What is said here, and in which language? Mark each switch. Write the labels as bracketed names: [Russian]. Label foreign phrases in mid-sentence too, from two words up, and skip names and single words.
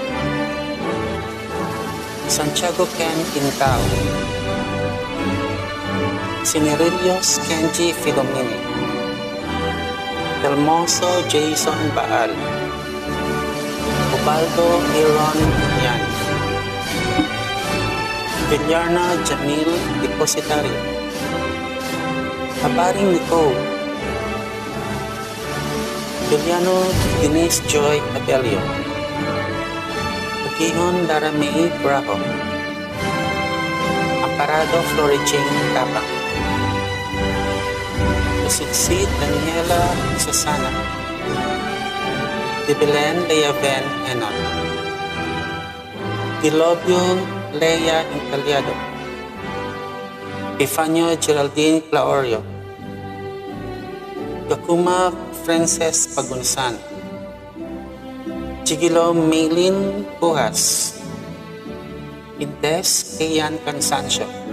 [Filipino] Santiago Ken Intao, Cinerillos Kenji Filomeni, Hermoso Jason Baal, Ubaldo Aaron Yan, Villarna Jamil Depositario, Habaring Nicole, Juliano Denise Joy Abelio, Gihon Laramay Braho, Amparado Florigene Tapang, Succeed Daniela Susana, De Belen Leaven Enon, Dilobio Lea Incaliado, Epifanio Geraldine Claorio, Gakuma Frances Pagunsan, Chigilo Maylin Pujas, Indes Kian Cansancio,